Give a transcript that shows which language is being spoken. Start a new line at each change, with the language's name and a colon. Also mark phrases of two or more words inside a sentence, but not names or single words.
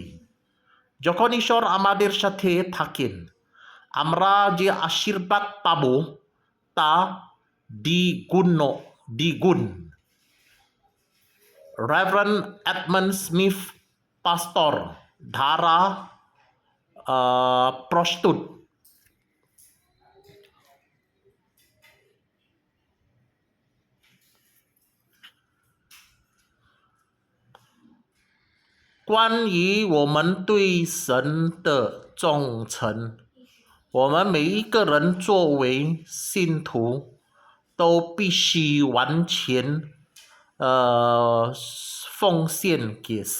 Bangla: যখন ঈশ্বর আমাদের সাথে থাকেন, আমরা যে আশীর্বাদ পাব তা দ্বিগুণ। Reverend Edmund Smith, pastor দ্বারা প্রস্তুত।
Chinese: 关于我们对神的忠诚，我们每一个人作为信徒都必须完全奉献给神。